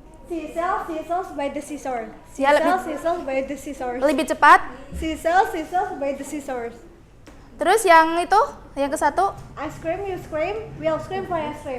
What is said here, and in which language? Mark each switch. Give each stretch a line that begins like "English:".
English: She sells by the seashore. She
Indonesian: Ya, lebih-
English: sells by the seashore.
Indonesian: Lebih cepat.
English: She sells by the seashore.
Indonesian: Terus yang itu, yang ke satu
English: Ice cream, you scream, we all scream for ice cream.